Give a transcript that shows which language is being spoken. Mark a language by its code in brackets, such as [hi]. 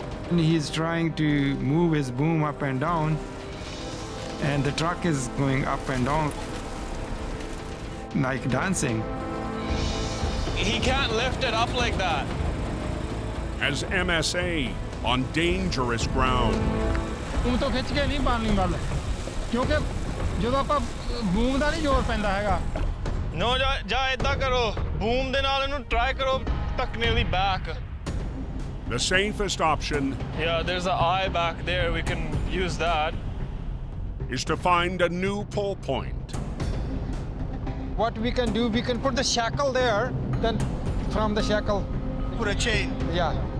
[en] And he's trying to move his boom up and down, and the truck is going up and down. like dancing. He can't lift it up like that. As MSA on dangerous ground. [pa] Boom ਤੋਂ ਖਿੱਚ ਕੇ ਨਹੀਂ ਬਣਨੀ ਗੱਲ ਕਿਉਂਕਿ ਜਦੋਂ ਆਪਾਂ boom ਦਾ ਨਹੀਂ ਜ਼ੋਰ ਪੈਂਦਾ ਹੈਗਾ No, ਜਾ ਏਦਾਂ ਕਰੋ ਬੂਮ ਦੇ ਨਾਲ ਇਹਨੂੰ ਟਰਾਈ ਕਰੋ [en] tuck nearly back. The safest option Yeah, there's an eye back there. We can use that. is to find a new pull point. What we can do, we can put the shackle there, then from the shackle, Put a chain. yeah.